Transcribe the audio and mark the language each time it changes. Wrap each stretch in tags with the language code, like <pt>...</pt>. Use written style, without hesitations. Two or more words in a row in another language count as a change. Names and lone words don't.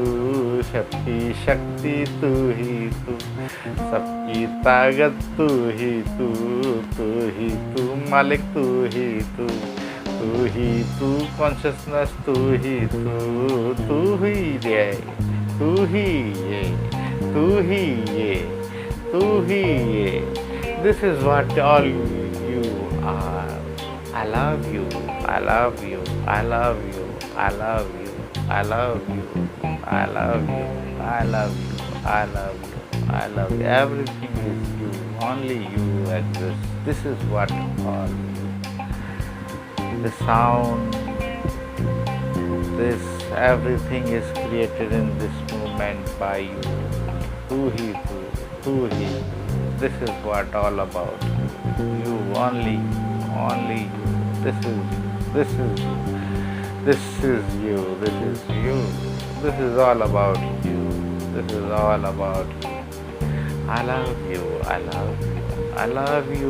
<hi>सबकी शक्ति तू ही तू, सबकी ताकत तू ही तू, तू ही तू मालिक तू ही तू, तू ही तू कॉन्शियसनेस तू ही तू, तू ही ये, तू ही ये, तू ही ये, तू ही ये,</hi> <en>this is what all you are. I love you, I love you, I love you, I love you, I love you, I love you, I love you, I love you, I love you. Everything is you, only you exist. This is what all you. The sound, this everything is created in this moment by you.</en> <hi>तू ही तू, तू ही तू.</hi> <en>This is what all about you, only you. This is you. This is you. This is you. This is all about you. This is all about you. I love you. I love you. I love you.</en>